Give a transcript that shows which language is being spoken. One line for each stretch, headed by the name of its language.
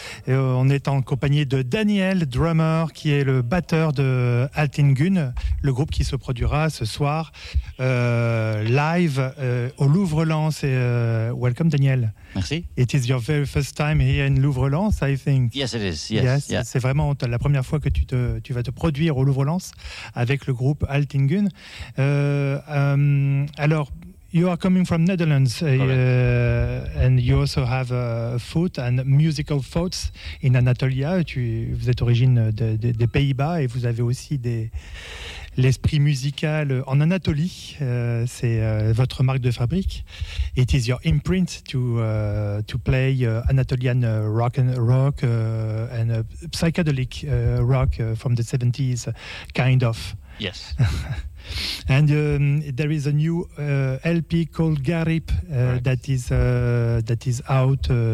French: Et on est en compagnie de Daniel Drummer, qui est le batteur de Altingun, le groupe qui se produira ce soir live au Louvre-Lens.
English: Welcome, Daniel.
French: Merci.
English: It is your very first time here in Louvre-Lens, I think. Yes, it is. Yes. Yes. Yeah.
French: C'est vraiment la première fois que tu vas te produire au Louvre-Lens avec le groupe Altingun.
English: Alors, you are coming from Netherlands, and you also have a foot and musical thoughts in Anatolia.
French: Vous êtes origine des Pays-Bas et vous avez aussi l'esprit musical en Anatolie. C'est votre marque de fabrique.
English: It is your imprint to play Anatolian rock and psychedelic rock from the 70s, kind of. Yes. And there is a new LP called Garip that is out.